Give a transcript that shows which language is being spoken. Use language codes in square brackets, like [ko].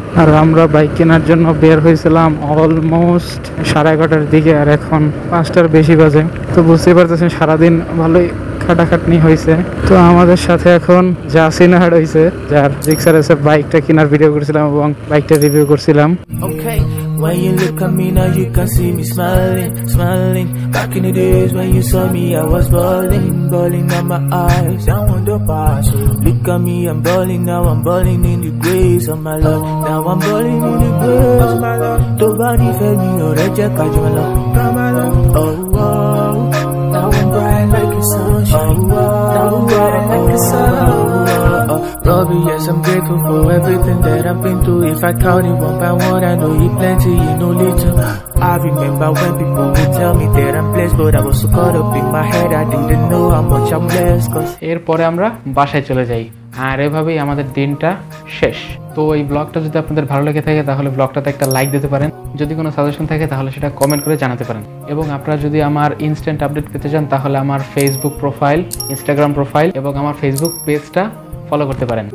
[bn] আর আমরা বাইক কেনার জন্য বের হয়েছিলাম অলমোস্ট 11:30টার দিকে, আর এখন 5টার বেশি বাজে। তো বুঝতেই পারতেছেন সারাদিন ভালোই খাটাখাটনি হয়েছে। তো আমাদের সাথে এখন জাসিন হাড হয়েছে, যার রিক্সার এসে বাইকটা কেনার ভিডিও করছিলাম এবং বাইকটা রিভিউ করছিলাম। [en] When you look at me now you can see me smiling, smiling. Back in the days when you saw me I was balling, balling out my eyes down on the past. Look at me, I'm balling now, I'm balling in the grace of my love. Now I'm balling in the grace of my love. Nobody fed me or reject my love. Oh wow, now I'm bright like a sunshine. Now I'm bright like a sun. Robbie, yes, I'm grateful for everything that I've been through. If I count it one by one, I know you plenty, you know little. I remember when people would tell me that I'm blessed, but I was so caught up in my head, I didn't know how much I'm blessed. [bn] এরপরে আমরা বাসায় চলে যাই, আর এভাবেই আমাদের দিনটা শেষ। তো এই ব্লগটা যদি আপনাদের ভালো লেগে থাকে তাহলে ব্লগটাতে একটা লাইক দিতে পারেন, যদি কোনো সাজেশন থাকে তাহলে সেটা কমেন্ট করে জানাতে পারেন। এবং আপনারা যদি আমার ইনস্ট্যান্ট আপডেট পেতে চান তাহলে আমার ফেসবুক প্রোফাইল, ইনস্টাগ্রাম প্রোফাইল এবং আমার ফেসবুক পেজটা ফলো করতে পারেন।